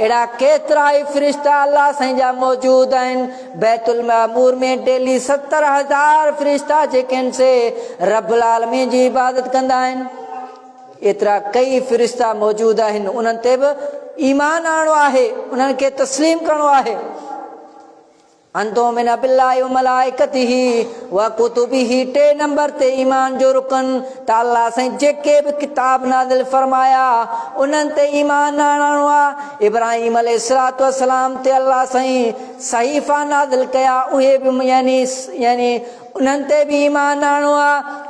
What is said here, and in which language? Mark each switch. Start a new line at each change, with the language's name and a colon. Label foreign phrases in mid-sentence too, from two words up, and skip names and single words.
Sindhi: अहिड़ा केतिरा ई फ़रिश्ता अल्लाह साईं जा मौजूद आहिनि। बैतुल मामूर में डेली 70,000 फ़रिश्ता जेके से
Arabic: رب العالمين
Sindhi: जी इबादत कंदा आहिनि। एतिरा कई फ़रिश्ता मौजूद आहिनि, उन्हनि ते बि ईमान आणणो आहे, उन्हनि खे तस्लीम करणो आहे।
Arabic: أن تؤمن بالله وملائكته وكتبه,
Sindhi: 3 नंबर ते ईमान जो रुकन त अल्लाह साईं जेके बि किताब नाज़िल फरमाया उन्हनि ते ईमान आणणो आहे। इब्राहिम
Arabic: عليه الصلاة والسلام
Sindhi: ते अल्लाह साईं सहीफ़ा नाज़िल कया, उहे बि यानी उन्हनि ते बि ईमान आणणो आहे।